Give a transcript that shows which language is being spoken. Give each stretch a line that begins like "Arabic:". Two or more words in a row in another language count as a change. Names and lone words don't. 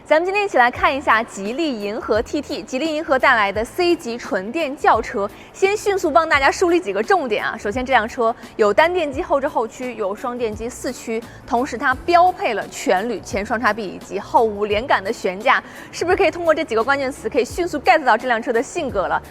Chinese: 咱们今天一起来看一下吉利银河 TT， 吉利银河带来的 C 级纯電轎車。先迅速幫大家梳理幾個重點啊。首先，這輛車有單電機後置後驅，有雙電機四驅，同時它標配了全鋁前雙叉臂以及後無連桿的懸架，是不是可以通過這幾個關鍵詞可以迅速 get 到這輛車的性格了？